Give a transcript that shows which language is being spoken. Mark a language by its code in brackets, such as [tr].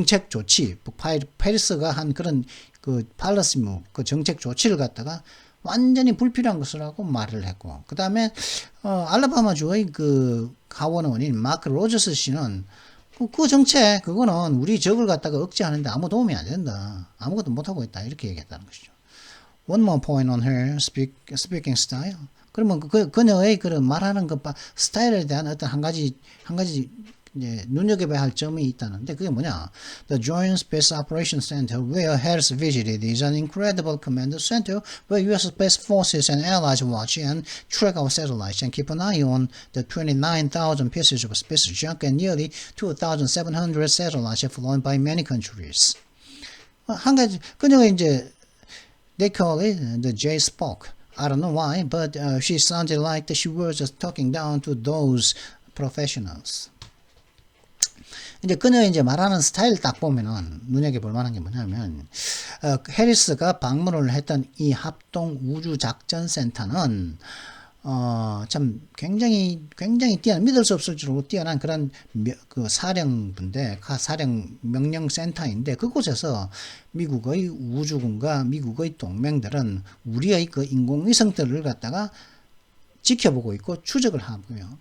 [ko] 조치 페리스가 한 그런 팔러시 그 정책 조치를 갖다가 완전히 불필요한 것이라고 말을 했고 그 다음에 알라바마주의 하원 의원인 마크 로저스 씨는 그 정책 그거는 우리 적을 갖다가 억제하는데 아무 도움이 안 된다. 아무것도 못하고 있다. 이렇게 얘기했다는 것이죠. [en] One more point on her speaking style. [ko] 그러면 그녀의 그런 말하는 스타일에 대한 어떤 한 가지 이제 눈여겨봐야 할 점이 있다는데 그게 뭐냐? [en] The Joint Space Operations Center where Harris visited is an incredible command center where U.S. Space Forces and allies watch and track our satellites and keep an eye on the 29,000 pieces of space junk and nearly 2,700 satellites flown by many countries. 한 가지 그녀가 이제 they call it the J-Spock. I don't know why, but she sounded like she was just talking down to those professionals. [ko] 이제 그녀 이제 말하는 스타일 딱 보면은 눈여겨볼 만한 게 뭐냐면 해리스가 방문을 했던 이 합동 우주 작전 센터는 참 굉장히 뛰어난, 믿을 수 없을 정도로 뛰어난 그런 그 사령부인데, 사령 명령센터인데, 그곳에서 미국의 우주군과 미국의 동맹들은 우리의 그 인공위성들을 갖다가 지켜보고 있고 추적을 하고요.